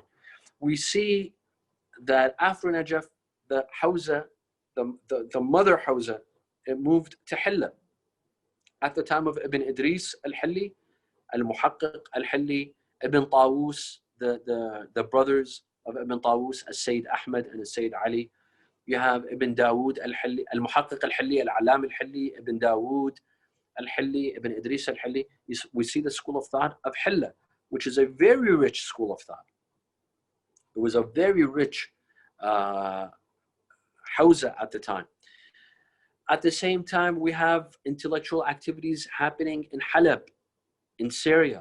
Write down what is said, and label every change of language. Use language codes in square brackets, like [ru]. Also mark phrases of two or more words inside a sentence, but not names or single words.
[en] We see that after Najaf, the Hawza, the mother Hawza, it moved to Hilla. At the time of Ibn Idris al-Hilli, al-Muhaqqiq al-Hilli, Ibn Tawus, the brothers of Ibn Tawus, al-Sayyid Ahmad and al-Sayyid Ali. You have Ibn Dawood al-Hilli, al-Muhaqqiq al-Hilli, al-Alam al-Hilli, Ibn Dawood al-Hilli, Ibn Idris al-Hilli. We see the school of thought of Hilla, which is a very rich school of thought. It was a very rich Hawza at the time. At the same time, we have intellectual activities happening in Halab, in Syria.